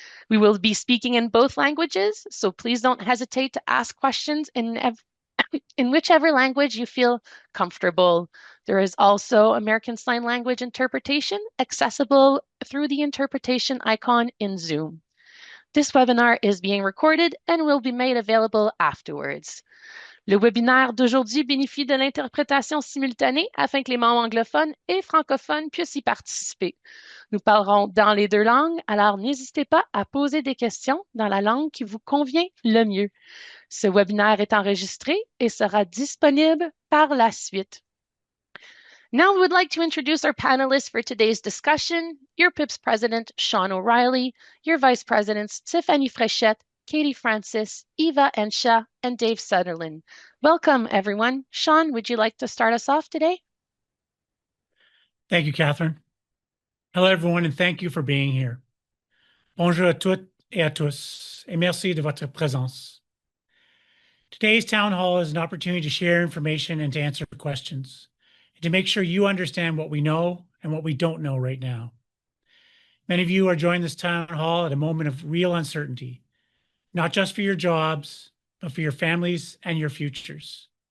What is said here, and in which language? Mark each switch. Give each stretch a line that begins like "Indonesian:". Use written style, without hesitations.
English: We will be speaking in both languages, so please don't hesitate to ask questions in whichever language you feel comfortable. There is also American Sign Language interpretation accessible through the interpretation icon in Zoom. This webinar is being recorded and will be made available afterwards.
French: Le webinaire d'aujourd'hui bénéficie de l'interprétation simultanée afin que les membres anglophones et francophones puissent y participer. Nous parlerons dans les deux langues, alors n'hésitez pas à poser des questions dans la langue qui vous convient le mieux. Ce webinaire est enregistré et sera disponible par la suite.
English: Now we would like to introduce our panelists for today's discussion, your PIPS President, Sean O'Reilly, your Vice Presidents, Tiffany Frechette, Katie Francis, Eva Ensha, and Dave Sutherland. Welcome, everyone. Sean, would you like to start us off today? Thank you, Catherine. Hello, everyone, and thank you for being here.
French: Bonjour à toutes et à tous, et merci de votre présence.
English: Today's town hall is an opportunity to share information and to answer questions, and to make sure you understand what we know and what we don't know right now. Many of you are joining this town hall at a moment of real uncertainty, not just for your jobs, but for your families and your futures.